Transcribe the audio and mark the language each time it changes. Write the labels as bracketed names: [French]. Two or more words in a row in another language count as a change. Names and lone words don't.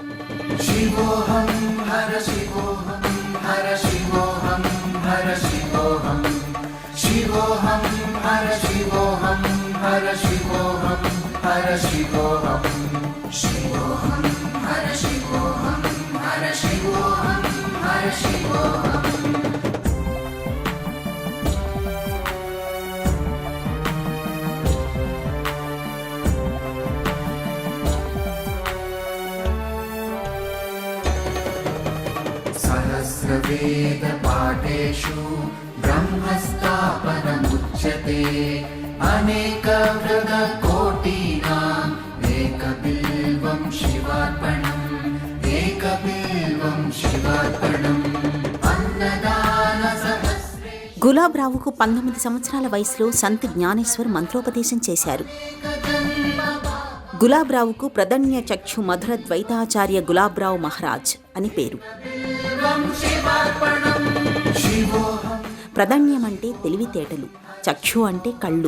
[Sanskrit] శివోహం హర శివోహం హర శివోహం హర శివోహం శివోహం హర శివోహం హర శివోహం హర శివోహం శివోహం హర శివోహం హర శివోహం హర శివోహం. सहस्रवेद पाठेषु ब्रह्मस्थापनमुच्यते अनेकवृदकोटीनाम् एकबिल्वं शिवार्पणम् एकबिल्वं शिवार्पणम् अन्नदान सहस्रे. [Telugu] గులాబ్రావుకు 19 సంవత్సరాల వయసులో సంత్ జ్ఞానేశ్వర్ మంత్రోపదేశం చేశారు. గులాబ్రావుకు ప్రదన్య చక్షు మధుర ద్వైతాచార్య గులాబ్రావు మహారాజ్ అని పేరు. ప్రదన్యం అంటే తెలివితేటలు, చక్షు అంటే కళ్ళు.